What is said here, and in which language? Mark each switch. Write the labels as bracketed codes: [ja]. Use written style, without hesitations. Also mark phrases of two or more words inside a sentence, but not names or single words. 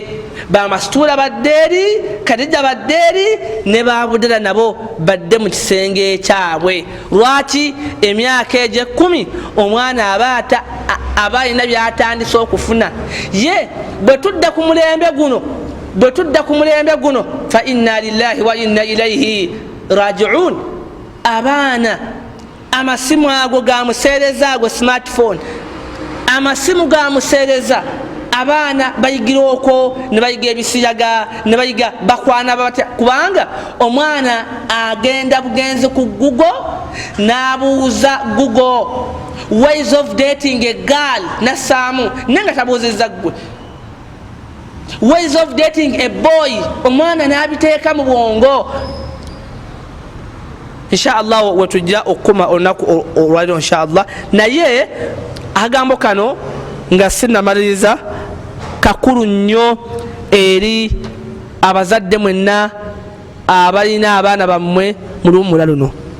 [lg] Bamasituula badde eri, Kadija badde eri, ne Babudera nabo badde mu kisenge kyabwe. Lwaki? Emyaka egyo 10 omwana aba alina by'atandise okufuna. Ye bwe tudda ku mulembe guno [ar] فإنا لله وإنا إليه راجعون. [lg] Abaana amasimu ago ga museereza ago smartphone, amasimu ga museereza abaana bayigira okwo, ne bayiga ebisiyaga, ne bayiga bakwana batya. Kubanga omwana agenda bugenzi ku Google n'abuuza Google [en] ways of dating a girl [lg] nassaamu, nenga tabuuzizza ggwe. [en] ways of dating a boy [lg] omwana nabiteeka mu bwongo. Inshallah wetujja okuma olunaku olwaliro inshallah. Naye agambo kano nga sinnamaliriza kakulu nnyo eri abazadde mwenna abalina abaana bammwe mu luwummula luno.